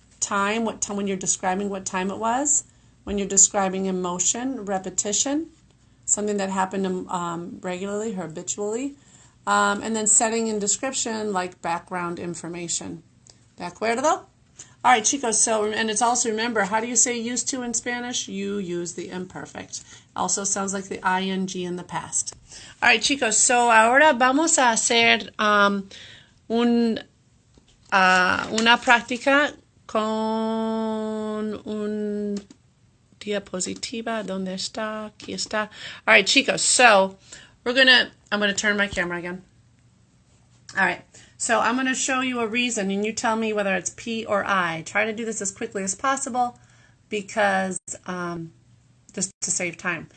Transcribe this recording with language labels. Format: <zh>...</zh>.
<en>Time, what time when you're describing what time it was. When you're describing emotion, repetition, something that happened regularly, habitually. And then setting and description, like background information.</en> <es>¿De acuerdo?</es> <en>All right, chicos, so, and it's also, remember, how do you say used to in Spanish? You use the imperfect. Also sounds like the ing in the past. All right,</en> <es>chicos, so ahora vamos a hacer una práctica con un diapositiva. ¿Dónde está? Aquí está.</es> <en>All right, chicos, so I'm going to turn my camera again. All right. So I'm going to show you a reason, and you tell me whether it's P or I. Try to do this as quickly as possible because just to save time.</en>